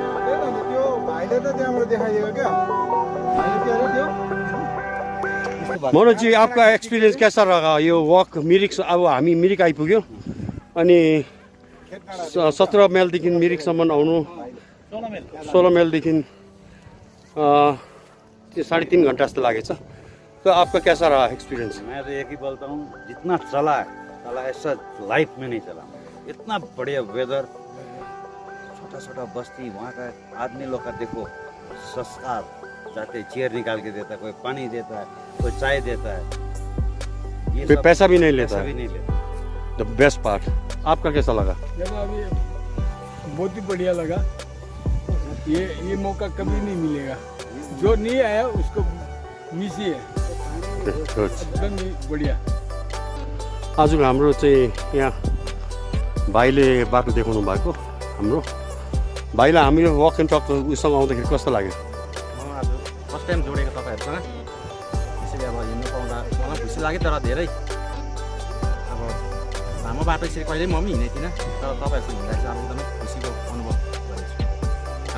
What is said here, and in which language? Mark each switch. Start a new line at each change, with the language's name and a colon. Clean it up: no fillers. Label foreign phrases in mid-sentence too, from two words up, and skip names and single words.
Hindi: मनोज जी, आपका एक्सपीरियंस कैसा रहा ये वॉक मिरिक?
Nepali: अब हामी मिरिक आइपुग्यो अनि 17 माइलदेखि मिरिकसम्म आउनु 16 माइलदेखि 3.5 घंटा जस्तो लागेछ।
Hindi: तो आपका कैसा रहा एक्सपीरियंस? मैं तो एक ही बोलता हूँ, जितना चला ऐसा लाइफ में नहीं चला। इतना बढ़िया वेदर, छोटा छोटा बस्ती, वहाँ का आदमी लोग का देखो संस्कार, जाते चेयर निकाल के देता है, कोई पानी देता है, कोई चाय देता है, ये पैसा भी नहीं लेता है।
English: The best part.
Hindi: आपका कैसा लगा? बहुत ही बढ़िया लगा। ये मौका कभी नहीं मिलेगा, जो नहीं आया उसको मिस ही है। एकदम बढ़िया।
Nepali: आजको हाम्रो चाहिँ यहाँ भाइले बाटो देखाउनु भएको। हाम्रो भाइलाई हामी वक एन्ड टक उसँग आउँदाखेरि कस्तो लाग्यो? आज
English: first time
Nepali: जोडेको तपाईँहरूसँग, त्यसैले अब हिँड्नु पाउँदा मलाई खुसी लाग्यो। तर धेरै अब लामो बाटो यसरी कहिले म पनि हिँडेको थिइनँ, तर तपाईँहरूसँग हिँड्दा चाहिँ अब एकदमै खुसीको अनुभव गरेको छु।